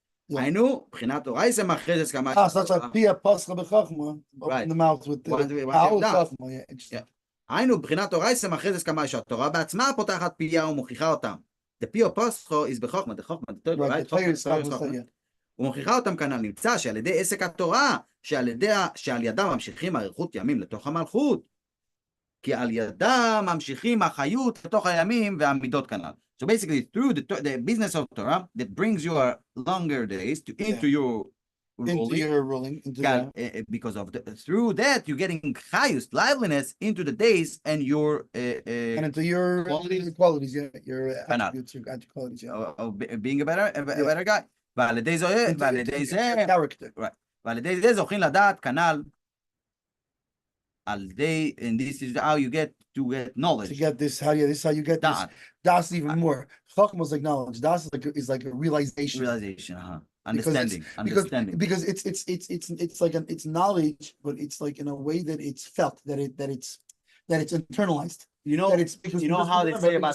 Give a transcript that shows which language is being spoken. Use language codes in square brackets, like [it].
[he] היינו, בחינת תורה [en] is a [he] מחרזת כמה... [en] Such like Pia Pascha B'Chachma, open the mouth with the Chachma. Yeah, interesting. [he] היינו, בחינת תורה [en] is a [he] מחרזת כמה שהתורה בעצמה פותחת פיה ומוכיחה אותם. [en] The pia pascha is בחוכמה, the חוכמה, the Torah, right? [he] ומוכיחה אותם כנ"ל, נמצא שעל ידי עסק התורה, שעל ידם ממשיכים אריכות ימים לתוך המלכות, כי על ידם ממשיכים החיות לתוך הימים והמידות כנ"ל. [en] So basically, through the business of Torah, that brings your longer days into your ruling, because of through that you're getting chayus, liveliness into the days and your and into your qualities, your attributes, your qualities, of being a better guy. [he] ועל ידי זה, [en] character. Right. [he] ועל ידי זה זוכים לדעת כנ"ל, על ידי, [en] and this is how you get knowledge. To get this, this is how you get this. Das even more. Chachma is like knowledge. Das is like a realization. Understanding. Because it's like it's knowledge, but it's like in a way that it's felt, that it's internalized. You know, how they say about